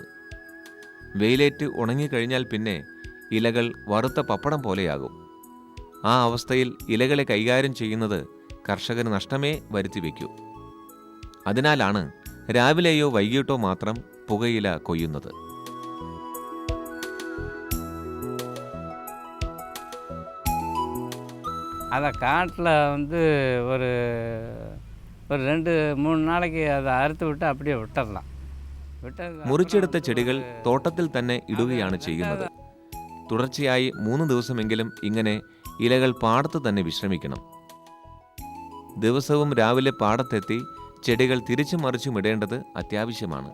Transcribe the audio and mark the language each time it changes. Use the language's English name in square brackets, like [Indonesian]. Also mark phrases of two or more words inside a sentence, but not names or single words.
[Malayalam] വെയിലേറ്റ് ഉണങ്ങിക്കഴിഞ്ഞാൽ പിന്നെ ഇലകൾ വറുത്ത പപ്പടം പോലെയാകും. ആ അവസ്ഥയിൽ ഇലകളെ കൈകാര്യം ചെയ്യുന്നത് കർഷകന് നഷ്ടമേ വരുത്തിവെക്കൂ. അതിനാലാണ് രാവിലെയോ വൈകിട്ടോ മാത്രം പുകയില കൊയ്യുന്നത്. [Tamil] அதை காட்டில் வந்து ஒரு ஒரு 2-3 நாளைக்கு அதை அறுத்து விட்டு அப்படியே விட்டுடலாம். [Malayalam] മുറിച്ചെടുത്ത ചെടികൾ തോട്ടത്തിൽ തന്നെ ഇടുകയാണ് ചെയ്യുന്നത്. തുടർച്ചയായി 3 ദിവസമെങ്കിലും ഇങ്ങനെ ഇലകൾ പാടത്ത് തന്നെ വിശ്രമിക്കണം. ദിവസവും രാവിലെ പാടത്തെത്തി ചെടികൾ തിരിച്ചും മറിച്ചും ഇടേണ്ടത് അത്യാവശ്യമാണ്.